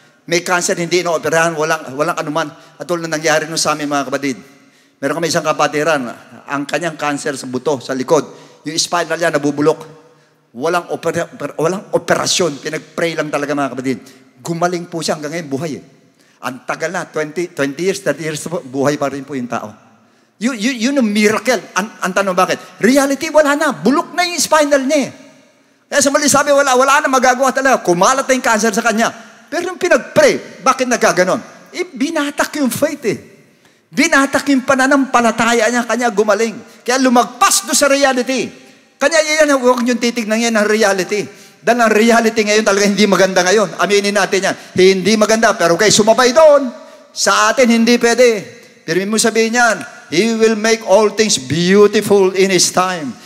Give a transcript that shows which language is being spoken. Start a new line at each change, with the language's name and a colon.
Filipino: May cancer, hindi inoperahan, walang anuman. At tulad na nangyari nun sa amin, mga kapatid. Meron kami isang kapatiran, ang kanyang cancer sa buto, sa likod. Yung spinal niya nabubulok. Walang operasyon. Pinag-pray lang talaga, mga kapatid. Gumaling po siya hanggang ngayon, buhay eh. Ang tagal na, 20 years, 30 years, buhay pa rin po yung tao. Yun ang miracle. Ang tanong bakit? Reality, wala na. Bulok na yung spinal niya eh. Kaya sa mali sabi, wala na magagawa talaga. Kumalat na yung cancer sa kanya. Pero yung pinag-pray, bakit nagkaganon? Binatak yung faith eh. Binatak yung pananampalataya niya, kanya gumaling. Kaya lumagpas do sa reality. Kanya yan, huwag yung titignan yan ng reality. Dahil ang reality ngayon talaga hindi maganda ngayon. Aminin natin yan. Hindi maganda, pero kayo sumabay doon. Sa atin, hindi pwede. Pero mo sabihin yan,
English: He will make all things beautiful in His time.